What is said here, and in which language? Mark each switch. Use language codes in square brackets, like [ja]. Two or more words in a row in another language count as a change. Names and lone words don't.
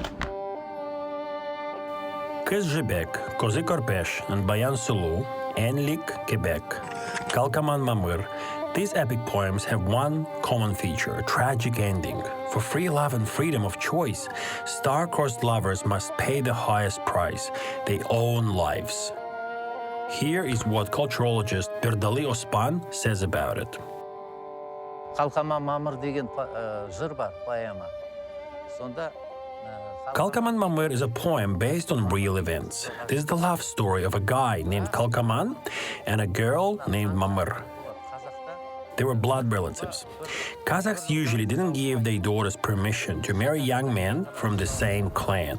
[en] Kız Jibek, Kozy Korpesh, and Bayan Sulu, Enlik, Quebec, Kalkaman Mamır, these epic poems have one common feature, a tragic ending. For free love and freedom of choice, star-crossed lovers must pay the highest price, their own lives. Here is what culturologist Pirdali Ospan says about it. [kk] Қалқаман мамыр деген жыр бар, поэма. Сонда [en] Kalkaman Mamır is a poem based on real events. This is the love story of a guy named Kalkaman and a girl named Mamır. They were blood relatives. Kazakhs usually didn't give their daughters permission to marry young men from the same clan.